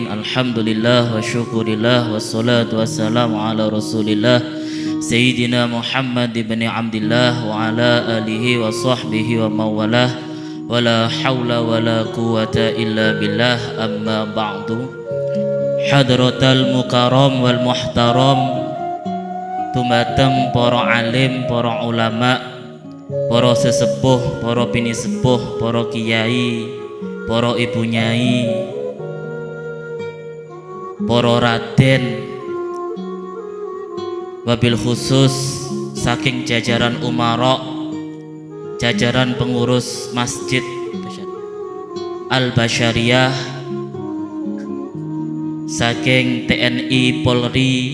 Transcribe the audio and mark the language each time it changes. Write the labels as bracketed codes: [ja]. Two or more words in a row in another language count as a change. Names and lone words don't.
[ar] الحمد لله والشكر لله. والصلاة والسلام على رسول الله سيدنا محمد بن عبد الله وعلى آله وصحبه ومولاه. ولا حول ولا قوة إلا بالله. أما بعد. حضرة المكرم والمحترم, [jv] dumateng para alim, para ulama, para sesepuh, para bini sepuh, para kiai, para ibu nyai, para raden, [ar] وبالخصوص [jv] saking jajaran umara, jajaran pengurus Masjid Al-Basyariah, saking TNI Polri,